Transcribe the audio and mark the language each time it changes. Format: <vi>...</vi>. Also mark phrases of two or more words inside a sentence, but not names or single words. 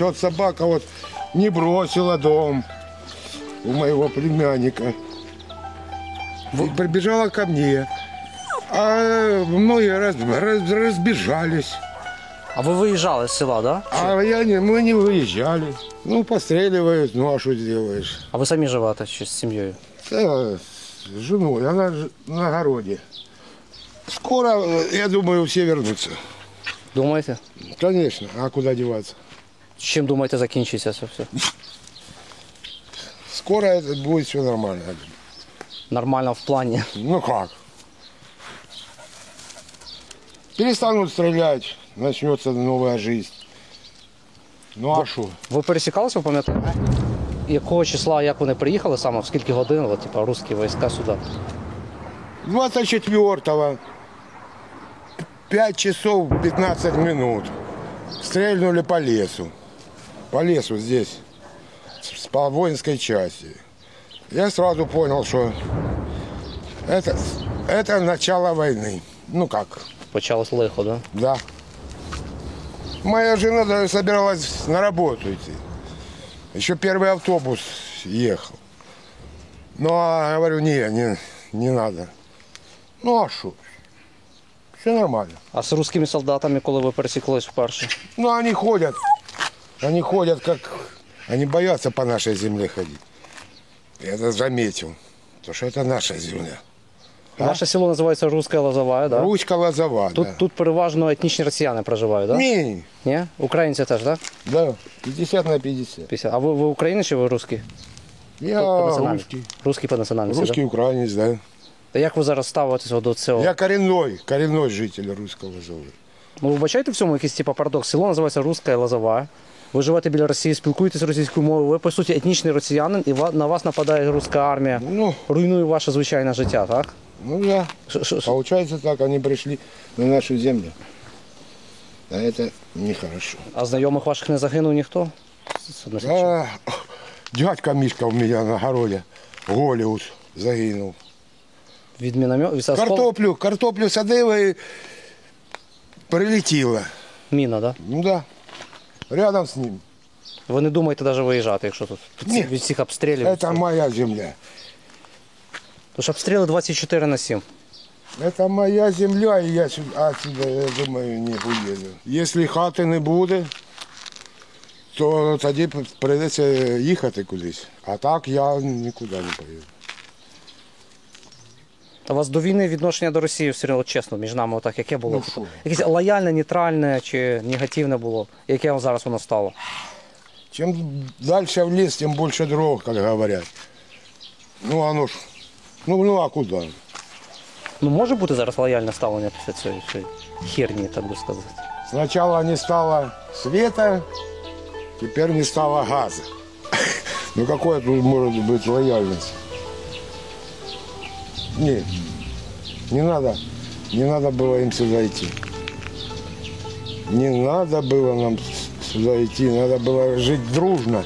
<ru>Вот собака вот не бросила дом у моего племянника. И прибежала ко мне. А многие разбежались.</ru> <uk>А ви виїжджали з села, так?</uk> <ru>А мы не выезжали. Ну, постреливают, ну а что сделаешь?</ru> <uk>А ви самі живете чи з сім'єю?</uk> <ru>С женой, она на огороде. Скоро, я думаю, все вернутся.</ru> <uk>Думаєте?</uk> <ru>Конечно, а куда деваться?</ru> <uk>Чим думаєте закінчиться це все?</uk> <ru>Скоро это будет все нормально.</ru> <uk>Нормально в плані?</uk> <ru>Ну как? Перестанут стрелять, начнется новая жизнь. Ну а что?</ru> <uk>Ви пересікалися, ви пам'ятаєте? Якого числа, як вони приїхали саме, в скільки годин, от, типу, русські війська сюди?</uk> <ru>24-го, 5 часов 15 минут, стрельнули по лесу. По лесу здесь, по воинской части. Я сразу понял, что это начало войны. Ну как?</ru> <uk>Почалось лихо, да?</uk> <ru>Да. Моя жена даже собиралась на работу идти. Еще первый автобус ехал. Ну, а говорю, не надо. Ну, а что? Все нормально.</ru> <uk>А з русскими солдатами, коли ви пересіклись вперше? Ну,</uk> <ru>они ходят как... Они боятся по нашей земле ходить. Я это заметил, потому что это наша земля.</ru> <uk>Ваше село називається Руська Лозова, да? Руська Лозова, да. Тут переважно етнічні росіяни проживають, так?</uk> <ru>Да? Не,</ru> <uk>Ні? Українці теж, так?</uk> <ru>да, 50 на 50. 50.</ru> <uk>А ви українець чи ви русський?</uk> <ru>Я</ru> <uk>національності?</uk> <ru>русский.</ru> <uk>Русський по національності, Русский українець, да. Та як ви зараз ставитесь до цього?</uk> <ru>Я коренной житель Руської Лозови.</ru> <uk>Ну, ви вбачаєте в цьому якийсь типу парадокс? Село називається Руська Лозова. Ви живете біля Росії, спілкуєтесь російською мовою, ви, по суті, етнічний росіянин, і на вас нападає руська армія, Ну, руйнує ваше звичайне життя, так?</uk> <ru>ну да. Получается так, они пришли на нашу землю. А это нехорошо.</ru> <uk>А знайомих ваших не загинув ніхто?</uk> <ru>Дядька Мишка у меня на городе,</ru> <uk>Голіус, загинув. Від міномету? Картоплю садила і прилетіла. Міна, так?</uk> <ru>Ну да, рядом с ним.</ru> <uk>Ви не думаєте навіть виїжджати, якщо тут Ні. від всіх обстрілів?</uk> <ru>Это моя земля.</ru> <uk>Тож обстріли 24/7.</uk> <ru>Это моя земля, и я отсюда, я думаю, не уеду.</ru> <uk>Если хати не буде, то тоді прийдеться їхати кудись. А так я нікуди не поїду. У вас до війни відношення до Росії, все одно, чесно, між нами отак, яке було? Ну, що? Якесь лояльне, нейтральне чи негативне було? Яке зараз воно стало?</uk> <ru>Чем дальше в лес, тем больше дров, как говорят. Ну, оно ж, ну а куда?</ru> <uk>Ну, може бути зараз лояльне ставлення після цієї херні, так би сказати.</uk> <ru>Сначала не стало света, теперь не стало газа. Ну, какая тут может быть лояльность? Нет, не надо было им сюда идти. Не надо было нам сюда идти, надо было жить дружно.</ru>